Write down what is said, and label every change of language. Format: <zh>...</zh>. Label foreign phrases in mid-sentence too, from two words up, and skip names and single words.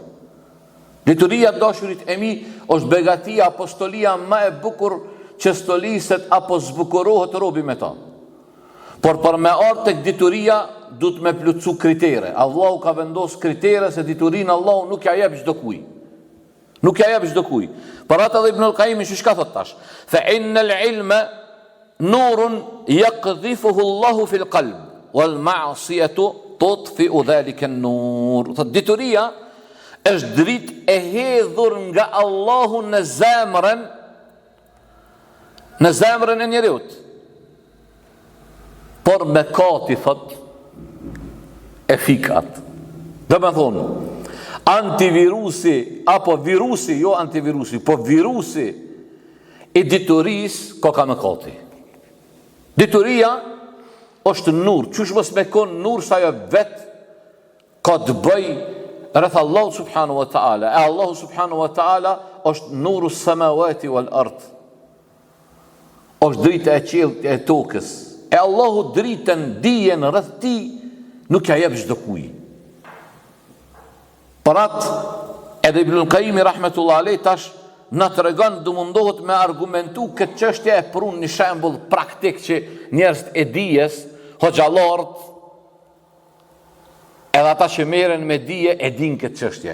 <sq>Dituria dashurit e mi është begatia, apostolia më e bukur që stoliset apo zbukurohet robi me ta. Por për me ardhur tek dituria du të me plotsu kritere. Allahu ka vendos kritere se diturin Allahu nuk ja jep çdo kujt. Nuk ja jep çdo kujt. Për atë dhe Ibnul Qayyimi shka thot tash?</sq> <ar>فإن العلم نور يقذفه الله في القلب. والمعصية تطفئ ذلك النور.</ar> <sq>Thot dituria është dritë e hedhur nga Allahu në zemrën e njeriut. Por mëkati, thot, e fikat. Dhe me thonë, antivirusi, apo virusi, jo antivirusi, po virusi i dituris, ka mëkati. Dituria është nur, qysh mos me konë nur sa jo vetë ka të bëj rreth Allahu</sq> <ar>سبحانه وتعالى.</ar> <sq>E Allahu</sq> <ar>سبحانه وتعالى</ar> <sq>është</sq> <ar>نور السماوات والأرض.</ar> <sq>Është drita e qiellit e tokës. E Allahu dritën, dijen rreth ti nuk ja jep çdo kujt. Për atë, edhe Ibn Qayyim</sq> <ar>رحمة الله عليه</ar> <sq>tash na tregon do mundohet me argumentu këtë çështje e prun një shembull praktik që njerëzit e dijes, hoxhallarët, edhe ata që merren me dije e din këtë çështje.</sq>